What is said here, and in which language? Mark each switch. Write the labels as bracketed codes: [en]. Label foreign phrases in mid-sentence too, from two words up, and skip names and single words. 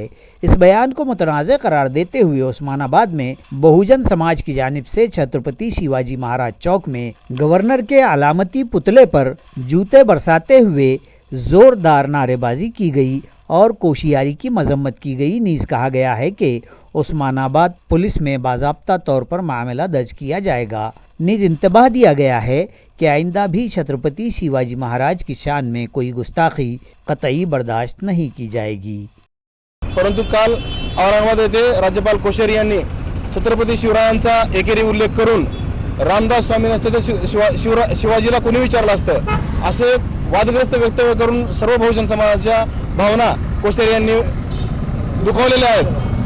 [ur] اس بیان کو متنازع قرار دیتے ہوئے عثمان آباد میں بہوجن سماج کی جانب سے چھترپتی شیواجی مہاراج چوک میں گورنر کے علامتی پتلے پر جوتے برساتے ہوئے زوردار نعرے بازی کی گئی اور کوشیاری کی مذمت کی گئی۔ نیز کہا گیا ہے کہ عثمان آباد پولیس میں باضابطہ طور پر معاملہ درج کیا جائے گا۔ نیز انتباہ دیا گیا ہے کہ آئندہ بھی چھترپتی شیواجی مہاراج کی شان میں کوئی گستاخی قطعی برداشت نہیں کی جائے گی۔ [mr] परंतु काल औरंगाबाद येथे राज्यपाल कोश्यारी यांनी छत्रपती शिवरायांचा एकेरी उल्लेख करून रामदास स्वामी नसते तर शिवाजीला कोणी विचारलं असतं असे वादग्रस्त वक्तव्य करून सर्व बहुजन समाजाच्या भावना कोश्यारी यांनी दुखावलेल्या आहेत।